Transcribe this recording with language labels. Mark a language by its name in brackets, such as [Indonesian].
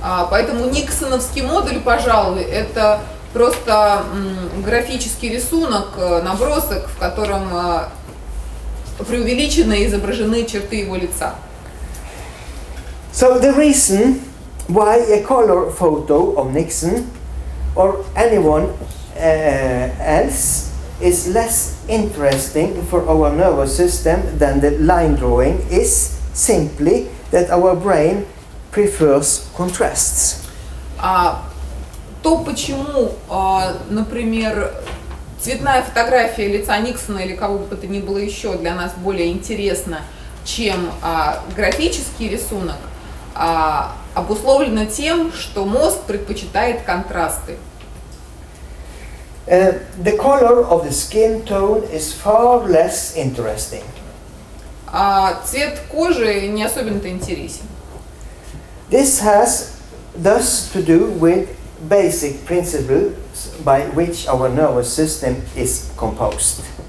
[Russian] Поэтому Никсоновский модуль, пожалуй, это просто графический рисунок, набросок, в котором преувеличенно изображены черты его лица. [English] So the reason why a color photo of Nixon or anyone else is less interesting for our nervous system than the line drawing is simply that our brain prefers contrasts. [Russian] То, почему, например, цветная фотография лица Никсона или кого бы то ни было еще для нас более интересна, чем графический рисунок, обусловлено тем, что мозг предпочитает контрасты. [English] The color of the skin tone is far less interesting. [Russian] Цвет кожи не особенно-то интересен. [English] This has thus to do with basic principles by which our nervous system is composed.